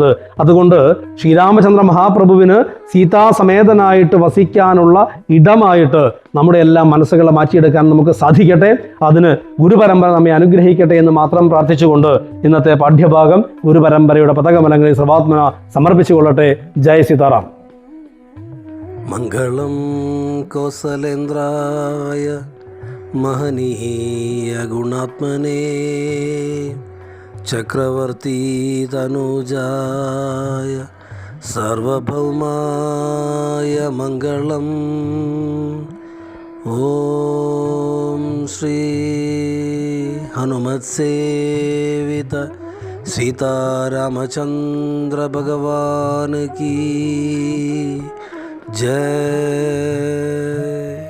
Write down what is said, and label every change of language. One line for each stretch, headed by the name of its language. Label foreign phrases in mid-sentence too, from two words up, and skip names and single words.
Malayalam: അതുകൊണ്ട് ശ്രീരാമചന്ദ്ര മഹാപ്രഭുവിന് സീതാസമേതനായിട്ട് വസിക്കാനുള്ള ഇടമായിട്ട് നമ്മുടെ എല്ലാം മനസ്സുകളെ മാറ്റിയെടുക്കാൻ നമുക്ക് സാധിക്കട്ടെ. അതിന് ഗുരുപരമ്പര നമ്മെ അനുഗ്രഹിക്കട്ടെ എന്ന് മാത്രം പ്രാർത്ഥിച്ചുകൊണ്ട് ഇന്നത്തെ പാഠ്യഭാഗം ഗുരുപരമ്പരയുടെ പതകമലങ്ങളിൽ സർവാത്മന സമർപ്പിച്ചുകൊള്ളട്ടെ. ജയ് സീതാറാം.
Sanskrit: मंगलं कौसलेन्द्राय महनीय गुणात्मने चक्रवर्ती तनुजाय सार्वभौमाय मंगलम्.
Hindi: ओम श्री हनुमत सेवित सीतारामचंद्र भगवान की जय।